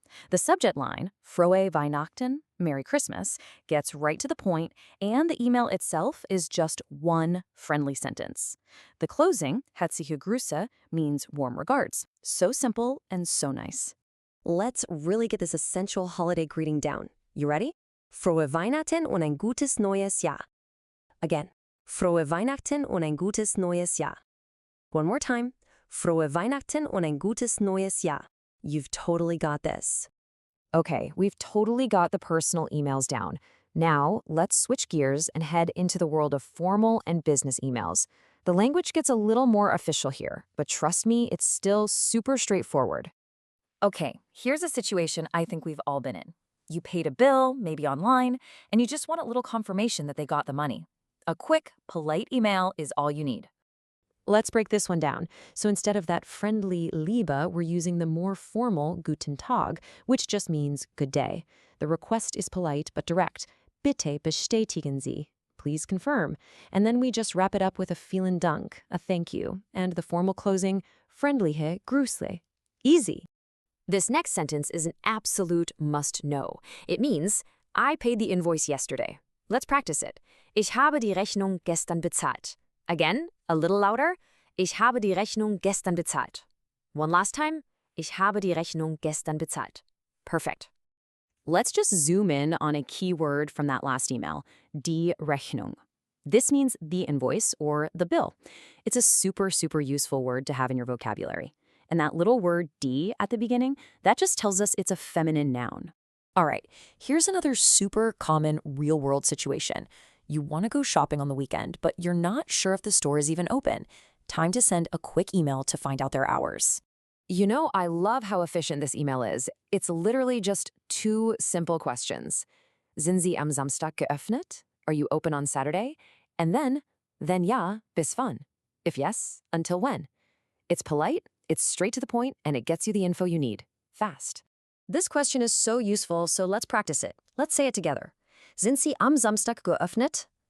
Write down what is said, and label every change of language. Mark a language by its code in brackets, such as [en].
[en] The subject line, [de] Frohe Weihnachten, [en] Merry Christmas, gets right to the point, and the email itself is just one friendly sentence. The closing, [de] Herzliche Grüße, [en] means warm regards. So simple and so nice. Let's really get this essential holiday greeting down. You ready? [de] Frohe Weihnachten und ein gutes neues Jahr. [en] Again, [de] Frohe Weihnachten und ein gutes neues Jahr. [en] One more time. [de] Frohe Weihnachten und ein gutes neues Jahr. [en] You've totally got this. Okay, we've totally got the personal emails down. Now, let's switch gears and head into the world of formal and business emails. The language gets a little more official here, but trust me, it's still super straightforward. Okay, here's a situation I think we've all been in. You paid a bill, maybe online, and you just want a little confirmation that they got the money. A quick, polite email is all you need. Let's break this one down. So instead of that friendly Liebe, we're using the more formal [de] Guten Tag, [en] which just means good day. The request is polite but direct. [de] Bitte bestätigen Sie. [en] Please confirm. And then we just wrap it up with a [de] vielen Dank, [en] a thank you, and the formal closing, [de] freundliche Grüße. [en] Easy. This next sentence is an absolute must-know. It means, I paid the invoice yesterday. Let's practice it. [de] Ich habe die Rechnung gestern bezahlt. [en] Again, a little louder. [de] Ich habe die Rechnung gestern bezahlt. [en] One last time. [de] Ich habe die Rechnung gestern bezahlt. [en] Perfect. Let's just zoom in on a key word from that last email, die Rechnung. This means the invoice or the bill. It's a super, super useful word to have in your vocabulary. And that little word die at the beginning, that just tells us it's a feminine noun. All right, here's another super common real-world situation. You want to go shopping on the weekend, but you're not sure if the store is even open. Time to send a quick email to find out their hours. You know, I love how efficient this email is. It's literally just 2 simple questions. [de] Sind Sie am Samstag geöffnet? [en] Are you open on Saturday? And then [de] ja, bis wann? [en] If yes, until when? It's polite, it's straight to the point, and it gets you the info you need. Fast. This question is so useful, so let's practice it. Let's say it together. [de] Sind Sie am Samstag geöffnet?